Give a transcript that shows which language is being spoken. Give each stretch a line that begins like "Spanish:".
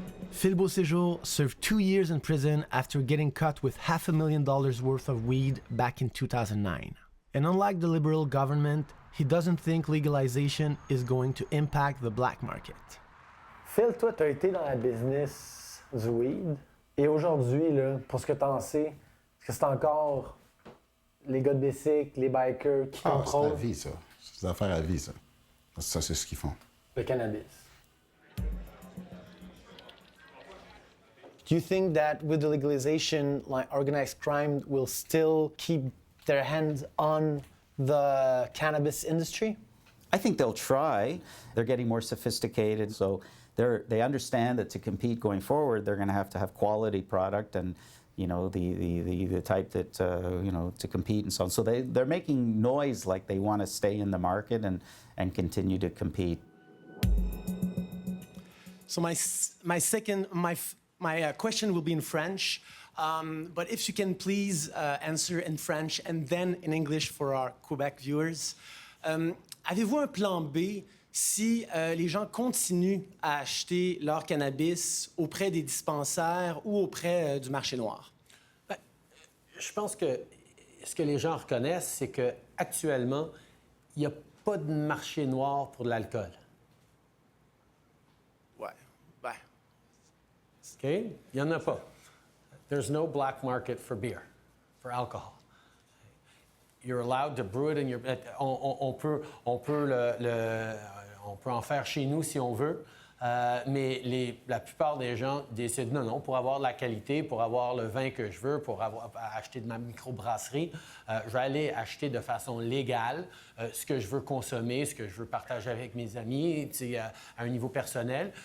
English: Phil Beauséjour served 2 years in prison after getting caught with $500,000 worth of weed back in 2009. And unlike the Liberal government, he doesn't think legalization is going to impact the black market.
French: Phil, toi, tu as été dans la business du weed. Et aujourd'hui, là, pour ce que tu en sais, est-ce que c'est encore les gars de bicycle, les bikers qui contrôlent? C'est la vie, ça. C'est des affaires à vie, ça. Ça, c'est ce qu'ils font. Le cannabis.
English: Do you think that with the legalization, organized crime will still keep their hands on the cannabis industry? I think they'll try. They're getting more sophisticated, so they understand that to compete going forward, they're going to have quality product and the type that to compete and so on. So they're making noise like they want to stay in the market and continue to compete. So my question will be in French, but if you can please answer in French and then in English for our Quebec viewers.
French: Avez-vous un plan B si les gens continuent à acheter leur cannabis auprès des dispensaires ou auprès du marché noir? Je pense que ce que les gens reconnaissent, c'est qu'actuellement, il n'y a pas de marché noir pour de l'alcool. Ouais, ben. OK? Il n'y en a pas.
English: There's no black market for beer, for alcohol. You're allowed to brew it in your...
French: On peut en faire chez nous si on veut, mais la plupart des gens décident non, pour avoir de la qualité, pour avoir le vin que je veux, pour acheter de ma microbrasserie, je vais aller acheter de façon légale ce que je veux consommer, ce que je veux partager avec mes amis, à un niveau personnel.